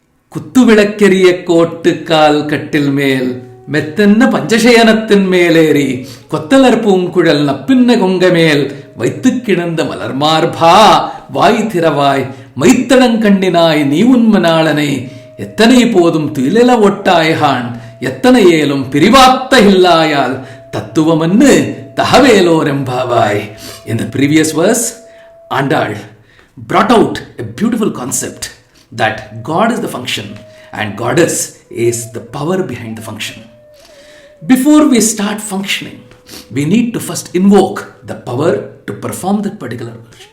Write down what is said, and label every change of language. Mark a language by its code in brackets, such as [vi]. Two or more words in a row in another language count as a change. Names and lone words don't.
[ta] குத்துவிளக்கெரிய கோட்டுக்கால் கட்டில் மேல் மெத்தென்ற பஞ்சசயனத்தின் மேலேறி கொத்தலர் பூங்குழல் நப்பின்னை கொங்கைமேல் வைத்துக்கிடந்த மலர்மார்பா வாய் திறவாய் மைத்தடங்கண்ணினாய் நீ உன்மனாளனை எத்தனை போதும் துயிலெல ஒட்டாய்கான் எத்தனை ஏலும் பிரிவாத்த இல்லாயால் தத்துவமன்னு தகவேலோரெம்பாவாய். [en] In the previous verse, Andal brought out a beautiful concept that God is the function and Goddess is the power behind the function. Before we start functioning, we need to first invoke the power to perform that particular function.